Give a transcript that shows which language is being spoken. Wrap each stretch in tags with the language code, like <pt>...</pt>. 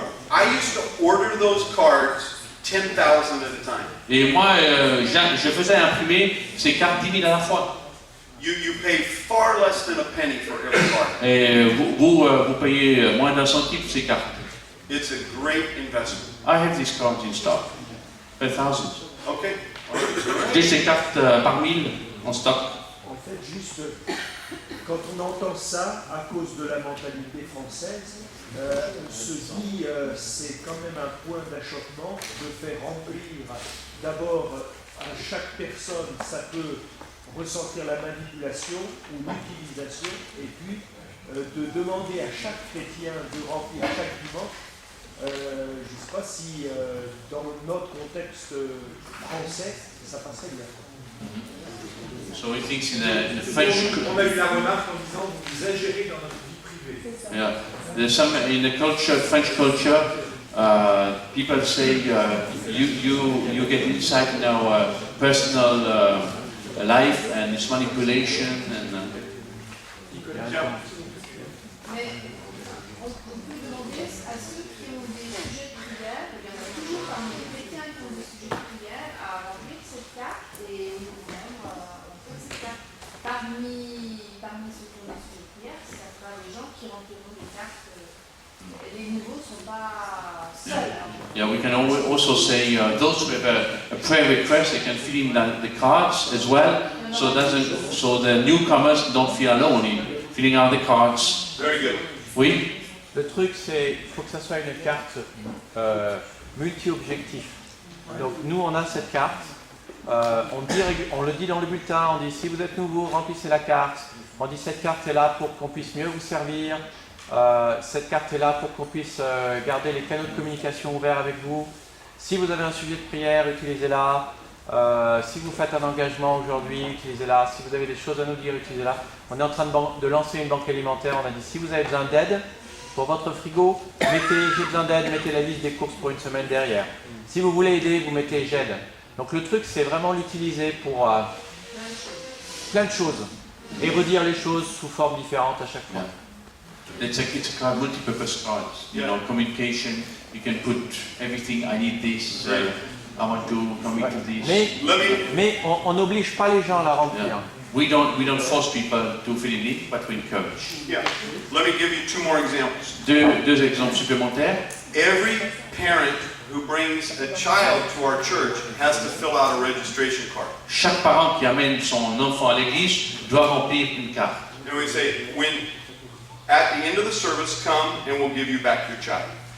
<en>I used to order those cards 10,000 at a time.</en> <fr>Et moi je faisais imprimer ces cartes 10 000 à la fois.</fr> <en>You pay far less than a penny for every card.</en> <fr>Et vous payez moins d'un centime ces cartes.</fr> <en>It's a great investment. I have these cards in stock. Per thousand. Okay.</en> <fr>J'ai ces cartes par 1000 en stock. En fait, juste quand on entend ça, à cause de la mentalité française, on se dit c'est quand même un point d'achoppement de faire remplir d'abord à chaque personne, ça peut ressentir la manipulation ou l'utilisation, et puis de demander à chaque chrétien de remplir chaque dimanche. Je ne sais pas si dans notre contexte français, ça passerait bien.</fr> <en>So he thinks in the French.</en> <fr>On a eu la remarque en disant vous ingérez dans notre vie privée.</fr> <en>Yeah, there's some in the culture, French culture. People say you get inside in our personal life, and it's manipulation and.</en> <fr>Mais on peut demander à ceux qui ont des sujets de prière, il y en a toujours parmi les chrétiens qui ont des sujets de prière, à remplir cette carte et nous-mêmes on fait cette carte. Parmi ceux qui ont des sujets de prière, ça sera les gens qui rempliront les cartes. Les nouveaux ne sont pas seuls.</fr> <en>Yeah, we can also say those who have a prayer request, they can fill in the cards as well, so the newcomers don't feel alone in filling out the cards. Very good.</en> <fr>Oui. Le truc, c'est qu'il faut que ça soit une carte multi-objectif. Donc nous, on a cette carte. On le dit dans le bulletin, on dit si vous êtes nouveau, remplissez la carte. On dit cette carte est là pour qu'on puisse mieux vous servir. Cette carte est là pour qu'on puisse garder les canaux de communication ouverts avec vous. Si vous avez un sujet de prière, utilisez-la. Si vous faites un engagement aujourd'hui, utilisez-la. Si vous avez des choses à nous dire, utilisez-la. On est en train de lancer une banque alimentaire. On a dit si vous avez besoin d'aide pour votre frigo, j'ai besoin d'aide, mettez la liste des courses pour une semaine derrière. Si vous voulez aider, vous mettez j'aide. Donc le truc, c'est vraiment l'utiliser pour plein de choses et redire les choses sous forme différente à chaque fois.</fr> <en>It's a card, multi-purpose card. You know, communication. You can put everything. I need this. I want to commit to this.</en> <fr>Mais on n'oblige pas les gens à la remplir.</fr> <en>Yeah. We don't force people to fill in it, but we encourage. Yeah. Let me give you two more examples.</en> <fr>Deux exemples supplémentaires.</fr> <en>Every parent who brings a child to our church has to fill out a registration card.</en> <fr>Chaque parent qui amène son enfant à l'église doit remplir une carte.</fr> <en>And we say, at the end of the service, come and we'll give you back your child.</en>